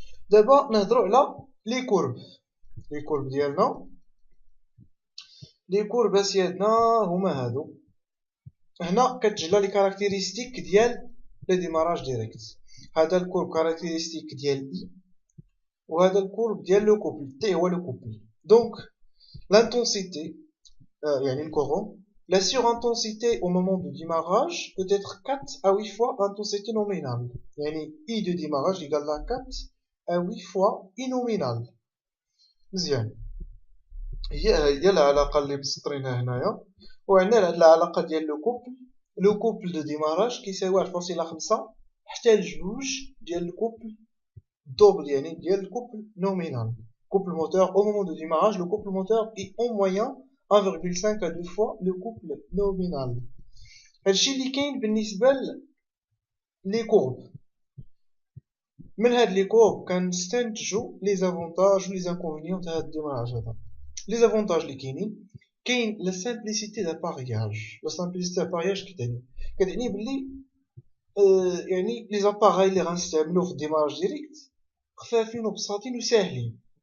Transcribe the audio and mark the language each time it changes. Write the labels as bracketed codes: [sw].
[ar] دابا نهضروا على لي كورب ديالنا. لي كورب اسيادنا هما هادو. هنا كتجلى لي كاركتيرستيك ديال لو ديماراج ديريكت. هذا الكورب كاركتيرستيك ديال اي، وهذا الكورب ديال لو كوبل تي هو لو كوبل. [fr] دونك l'intensité, يعني le courant, la surintensité au moment de démarrage peut être 4 à 8 fois l'intensité nominale. يعني I de démarrage égale à 4 à 8 fois I nominale. [ar] مزيان. هي العلاقة اللي مسطرينها هنايا. وعندنا العلاقة ديال لو كوبل دو ديماراج كيساوي 1 فاصلة 5 حتى لجوج ديال الكوبل دوبل، يعني ديال الكوبل نومينال. [fr] Couple moteur, au moment de démarrage, le couple moteur est en moyenne 1,5 à 2 fois le couple nominal. [ar] هادشي اللي كاين بالنسبة لي كورب. من هاد لي كورب كنستنتجو لي زافونتاج و لي زانكونفينيون تاع هاد الديماراج هذا. لي زافونتاج اللي كاين لا سامبليسيتي دابارياج. لا سامبليسيتي دابارياج كتعني بلي يعني لي زاباراي اللي غنستعملو في الديماراج ديريكت خفافين وبساطين وساهلين.